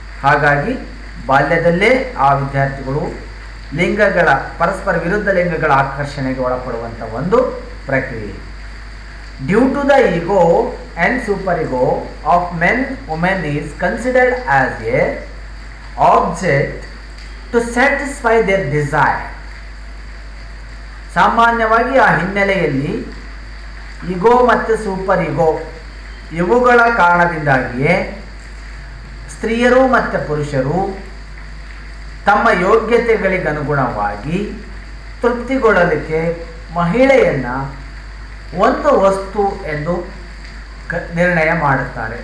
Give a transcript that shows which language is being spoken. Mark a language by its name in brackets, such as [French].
[Kannada] ಹಾಗಾಗಿ ಬಾಲ್ಯದಲ್ಲೇ ಆ ವಿದ್ಯಾರ್ಥಿಗಳು ಲಿಂಗಗಳ ಪರಸ್ಪರ ವಿರುದ್ಧ ಲಿಂಗಗಳ ಆಕರ್ಷಣೆಗೆ ಒಳಪಡುವಂಥ ಒಂದು ಪ್ರಕ್ರಿಯೆ. [English] Due to the ego and super ego of men women is considered as a object to satisfy their desire. [Kannada] ಸಾಮಾನ್ಯವಾಗಿ ಆ ಹಿನ್ನೆಲೆಯಲ್ಲಿ ಇಗೋ ಮತ್ತು ಸೂಪರ್ ಇಗೋ ಇವುಗಳ ಕಾರಣದಿಂದಾಗಿಯೇ ಸ್ತ್ರೀಯರು ಮತ್ತು ಪುರುಷರು ತಮ್ಮ ಯೋಗ್ಯತೆಗಳಿಗನುಗುಣವಾಗಿ ತೃಪ್ತಿಗೊಳ್ಳಲಿಕ್ಕೆ ಮಹಿಳೆಯನ್ನು ಒಂದು ವಸ್ತು ಎಂದು ನಿರ್ಣಯ ಮಾಡುತ್ತಾರೆ.